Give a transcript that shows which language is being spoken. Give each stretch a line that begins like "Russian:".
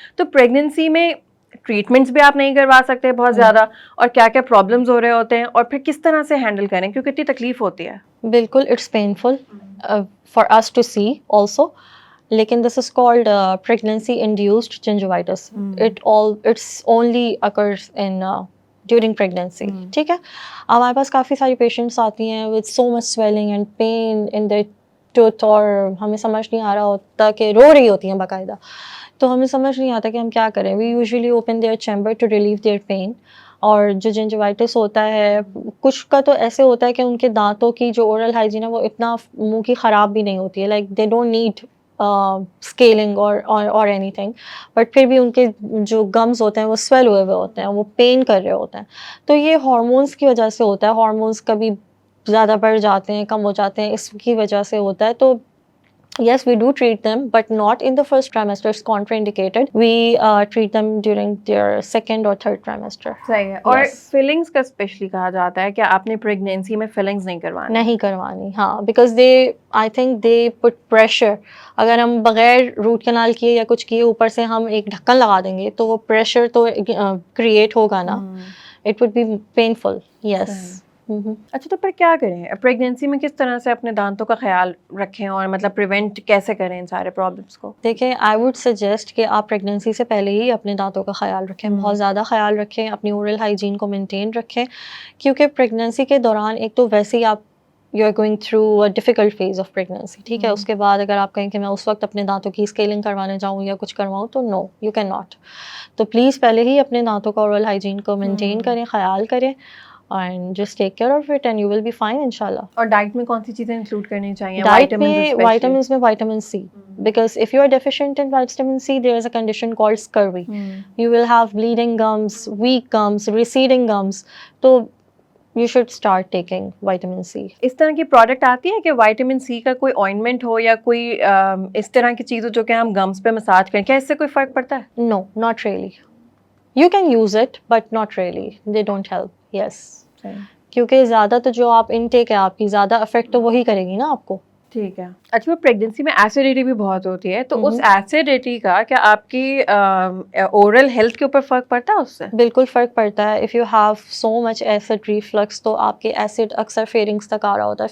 Urdu: تو پریگنینسی میں ٹریٹمنٹس بھی آپ نہیں کروا سکتے بہت زیادہ, اور کیا کیا پرابلمس ہو رہے ہوتے ہیں, اور پھر کس طرح سے ہینڈل کریں کیونکہ اتنی تکلیف ہوتی ہے. بالکل,
English: it's painful for us to see also,
Urdu: لیکن
English: This is called pregnancy induced gingivitis. It's only occurs in during pregnancy.
Urdu: ٹھیک ہے. اب ہمارے پاس کافی ساری پیشنٹس آتی ہیں
English: with so much swelling and pain in their tooth,
Urdu: اور ہمیں سمجھ نہیں آ رہا ہوتا کہ رو رہی ہوتی ہیں باقاعدہ, تو ہمیں سمجھ نہیں آتا کہ ہم کیا کریں.
English: We usually open their chamber to relieve their pain.
Urdu: اور جو جنجوائٹس ہوتا ہے, کچھ کا تو ایسے ہوتا ہے کہ ان کے دانتوں کی جو اورل ہائیجین ہے وہ اتنا منہ کی خراب بھی نہیں ہوتی ہے, like
English: they don't need scaling اور anything,
Urdu: بٹ پھر بھی ان کے جو گمز ہوتے ہیں وہ سویل ہوئے ہوئے ہوتے ہیں, وہ پین کر رہے ہوتے ہیں. تو یہ ہارمونس کی وجہ سے ہوتا ہے. ہارمونس کبھی زیادہ بڑھ جاتے ہیں, کم ہو جاتے ہیں, اس کی وجہ سے ہوتا ہے.
English: تو yes, we do treat them, but not in the first trimester. It's contraindicated. We treat them during their second or third trimester.
Urdu: صحیح ہے. اور فلنگس کا اسپیشلی کہا جاتا ہے کہ آپ نے پریگنینسی میں فلنگس نہیں کروانی. نہیں کروانی, ہاں,
English: because I think they put pressure.
Urdu: اگر ہم بغیر روٹ کنال کیے یا کچھ کیے اوپر سے ہم ایک ڈھکن لگا دیں گے تو وہ پریشر تو کریٹ ہوگا نا,
English: it would be painful. Yes.
Urdu: اچھا, تو پھر کیا کریں پریگنینسی میں, کس طرح سے اپنے دانتوں کا خیال رکھیں, اور مطلب پریونٹ کیسے کریں ان سارے پرابلمس کو؟ دیکھیں, آئی ووڈ سجیسٹ کہ آپ پریگنینسی سے پہلے ہی اپنے دانتوں کا خیال رکھیں, بہت زیادہ خیال رکھیں, اپنی اورل ہائیجین کو مینٹین رکھیں, کیونکہ پریگنینسی کے دوران ایک تو ویسے ہی آپ
English: you are going through a difficult phase of pregnancy,
Urdu: ٹھیک ہے. اس کے بعد اگر آپ کہیں کہ میں اس وقت اپنے دانتوں کی اسکیلنگ کروانے جاؤں یا کچھ کرواؤں, تو
English: No, you can not.
Urdu: تو پلیز پہلے ہی اپنے دانتوں کا اورل ہائیجین کو مینٹین کریں, خیال کریں,
English: and just take care of it and you will be fine inshallah.
Urdu: اور ڈائٹ میں کون سی چیزیں انکلوڈ کرنی چاہیے؟ ڈائٹ میں وائٹامنس میں vitamin C,
English: because if you are deficient in vitamin C, there is a condition called scurvy. You will have bleeding gums, weak gums, receding gums. تو you should start taking vitamin C.
Urdu: اس طرح کی product آتی ہے کہ vitamin C کا کوئی آئنمنٹ ہو یا کوئی اس طرح کی چیز ہو جو کہ ہم گمس پہ مساج کریں, کیا اس سے کوئی فرق پڑتا ہے؟
English: No, not really. You can use it, but not really. They don't help. Yes.
Urdu: کیونکہ زیادہ تو جو آپ انٹیک ہے آپ کی, زیادہ افیکٹ تو وہی کرے گی نا آپ کو. ٹھیک ہے. اچھا, پریگنینسی میں ایسیڈیٹی بھی بہت ہوتی ہے, تو اس ایسیڈیٹی کا کیا آپ کی اورل ہیلتھ کے اوپر فرق پڑتا ہے اس سے؟ بالکل فرق پڑتا ہے.
English: if you have so much acid reflux,
Urdu: تو آپ کے ایسڈ اکثر فیرنگس تک آ رہا ہوتا ہے.